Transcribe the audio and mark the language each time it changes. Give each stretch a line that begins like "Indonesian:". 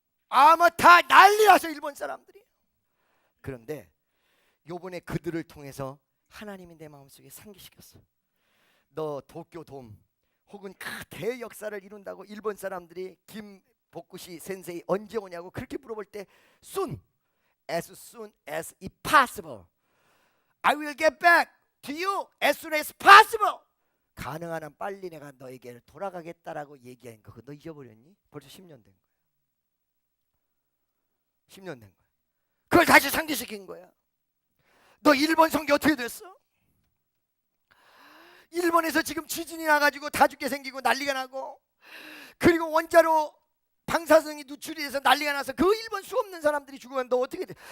Korean: 아마 다 난리 나서 일본 사람들이. 그런데 요번에 그들을 통해서 하나님이 내 마음속에 상기시켰어. 너 도쿄돔 혹은 그 대역사를 이룬다고 일본 사람들이 김복구시 센세이 언제 오냐고 그렇게 물어볼 때
English: as soon as it possible. I will get back to you as soon as possible.
Korean: 가능한 한 빨리 내가 너에게 돌아가겠다라고 얘기한 거 너 잊어버렸니? 벌써 10년 된 거야. 10년 된 거야. 그걸 다시 상기시킨 거야. 너 일본 선교 어떻게 됐어? 일본에서 지금 지진이 나가지고 다 죽게 생기고 난리가 나고, 그리고 원자로 방사성이 누출이 돼서 난리가 나서 그 일본 수 없는 사람들이 죽으면 너 어떻게 돼?